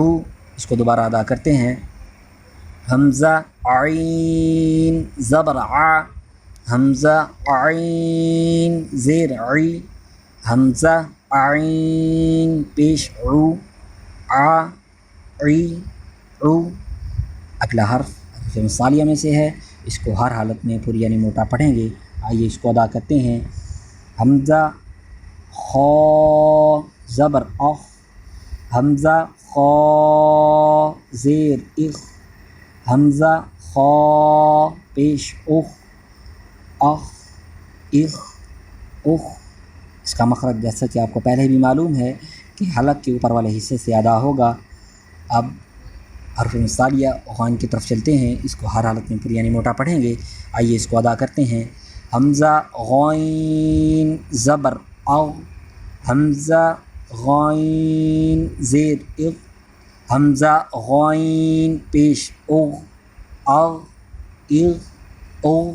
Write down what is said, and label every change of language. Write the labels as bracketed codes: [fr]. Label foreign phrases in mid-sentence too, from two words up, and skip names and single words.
[ur] اس کو دوبارہ ادا کرتے ہیں. حمزہ عین زبر ع، حمزہ عین زیر عی، حمزہ عین پیش عو، ع عی عو. اگلا حرف حرف مثالیہ میں سے ہے، اس کو ہر حالت میں پوری یعنی موٹا پڑھیں گے. آئیے اس کو ادا کرتے ہیں. حمزہ خ زبر اخ، حمزہ خ زیر اخ، حمزہ خ پیش اخ، اخ اخ اخ. اس کا مخرج جیسا کہ آپ کو پہلے بھی معلوم ہے کہ حلق کے اوپر والے حصے سے ادا ہوگا. اب حرف مثالیہ غین کی طرف چلتے ہیں، اس کو ہر حالت میں پوری یعنی موٹا پڑھیں گے. آئیے اس کو ادا کرتے ہیں. حمزہ غین زبر اغ، حمزہ غین زیر اغ، حمزہ غین پیش اغ، اغ اغ اغ.